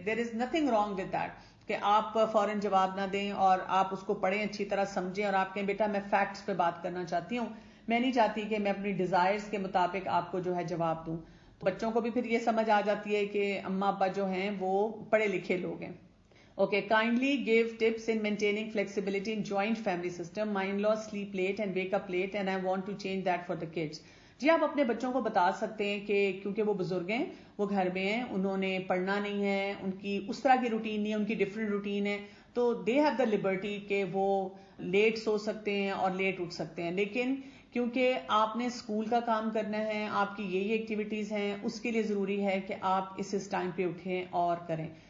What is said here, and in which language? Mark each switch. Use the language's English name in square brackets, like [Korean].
[Urdu] There is nothing wrong with that کہ آپ فوراً جواب نہ دیں اور آپ اس کو پڑھیں، اچھی طرح سمجھیں اور آپ کہیں بیٹا میں فیکٹس پہ بات کرنا چاہتی ہوں، میں نہیں چاہتی کہ میں اپنی ڈیزائرز کے مطابق آپ کو جو ہے جواب دوں. تو بچوں کو بھی پھر یہ سمجھ آ جاتی ہے کہ اماں ابا جو ہیں وہ پڑھے لکھے لوگ ہیں. [English] Okay, kindly give tips in maintaining flexibility in joint family system. My in-laws sleep late and wake up late and I want to change that for the kids. [Urdu] جی آپ اپنے بچوں کو بتا سکتے ہیں کہ کیونکہ وہ بزرگ ہیں، وہ گھر میں ہیں، انہوں نے پڑھنا نہیں ہے، ان کی اس طرح کی روٹین نہیں ہے، ان کی ڈفرینٹ روٹین ہے، تو دے ہیو دا لبرٹی کہ وہ لیٹ سو سکتے ہیں اور لیٹ اٹھ سکتے ہیں. لیکن کیونکہ آپ نے اسکول کا کام کرنا ہے، آپ کی یہی ایکٹیویٹیز ہیں، اس کے لیے ضروری ہے کہ آپ اس ٹائم پہ اٹھیں اور کریں.